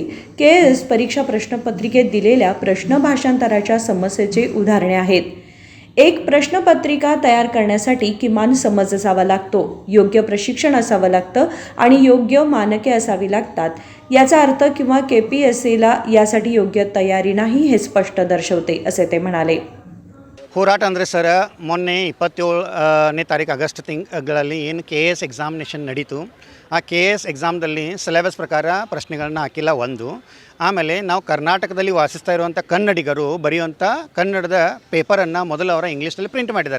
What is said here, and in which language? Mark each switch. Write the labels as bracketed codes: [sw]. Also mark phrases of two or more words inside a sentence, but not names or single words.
[mr] KS परीक्षा प्रश्नपत्रिकेत दिलेल्या प्रश्न भाषांतराच्या समस्येचे उदाहरणे आहेत. एक प्रश्नपत्रिका तयार करण्यासाठी किमान समज असावा लागतो, योग्य प्रशिक्षण असावं लागतं आणि योग्य मानके असावी लागतात. याचा अर्थ किंवा KPSCला यासाठी योग्य तयारी नाही हे स्पष्ट दर्शवते असे ते म्हणाले. [kn] ಹೋರಾಟ ಅಂದರೆ ಸರ್ ಮೊನ್ನೆ 27ನೇ ತಾರೀಕು ಆಗಸ್ಟ್ ತಿಂಗಳಲ್ಲಿ ಏನು KS ಎಕ್ಸಾಮಿನೇಷನ್ ನಡೀತು. ಆ KS ಎಕ್ಸಾಮ್ದಲ್ಲಿ ಸಿಲೆಬಸ್ ಪ್ರಕಾರ ಪ್ರಶ್ನೆಗಳನ್ನ ಹಾಕಿಲ್ಲ ಒಂದು. ಆಮೇಲೆ ನಾವು ಕರ್ನಾಟಕದಲ್ಲಿ ವಾಸಿಸ್ತಾ ಇರುವಂಥ ಕನ್ನಡಿಗರು ಬರೆಯುವಂಥ ಕನ್ನಡದ ಪೇಪರನ್ನು ಮೊದಲು ಅವರ ಇಂಗ್ಲೀಷಲ್ಲಿ ಪ್ರಿಂಟ್ ಮಾಡಿದ್ದಾರೆ.